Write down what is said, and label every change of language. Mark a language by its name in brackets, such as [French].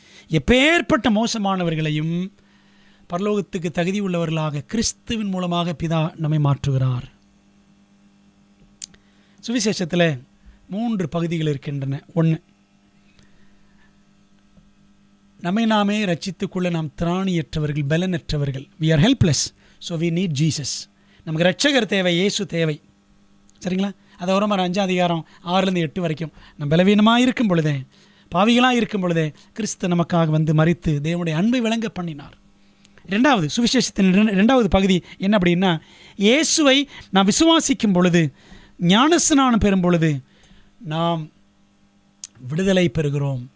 [Tamil] எப்பேற்பட்ட மோசமானவர்களையும் பரலோகத்துக்கு தகுதி உள்ளவர்களாக கிறிஸ்துவின் மூலமாக பிதா நம்மை மாற்றுகிறார். சுவிசேஷத்தில் 3 பகுதிகள் இருக்கின்றன. 1, நம்மை நாமே ரட்சித்துக்கொள்ள நாம் திராணியற்றவர்கள், பலனற்றவர்கள். [English] we are helpless, so we need Jesus. [Tamil] நமக்கு ரட்சகர் தேவை, இயேசு தேவை. சரிங்களா? அதை ரோமர் 5:6-8 வரைக்கும் நம்ம பலவீனமாக இருக்கும் பொழுதே, பாவிகளாக இருக்கும் பொழுதே கிறிஸ்து நமக்காக வந்து மரித்து தேவனுடைய அன்பை விளங்க பண்ணினார். 2வது சுவிசேஷத்தின் 2வது பகுதி என்ன அப்படின்னா, இயேசுவை நாம் விசுவாசிக்கும் பொழுது, ஞானஸ்நானம் பெறும் பொழுது நாம் விடுதலை பெறுகிறோம்.